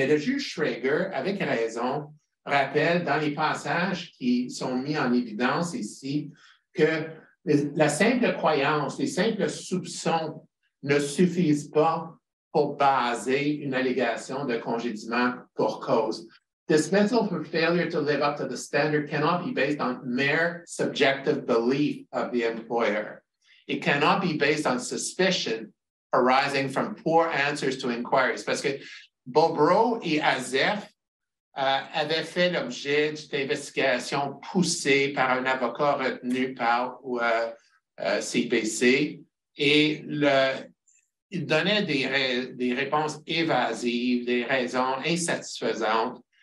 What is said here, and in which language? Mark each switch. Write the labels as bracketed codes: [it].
[fr] Mais le juge Schrager, avec raison, rappelle dans les passages qui sont mis en évidence ici que la simple croyance, les simples soupçons ne suffisent pas pour baser une allégation de congédiement pour cause. [en] Dismissal for failure to live up to the standard cannot be based on mere subjective belief of the employer. It cannot be based on suspicion arising from poor answers to inquiries. [fr] Parce que Bobrow et AZEF avaient fait l'objet d'une investigation poussée par un avocat retenu par CBC et il donnait des réponses évasives, des raisons insatisfaisantes.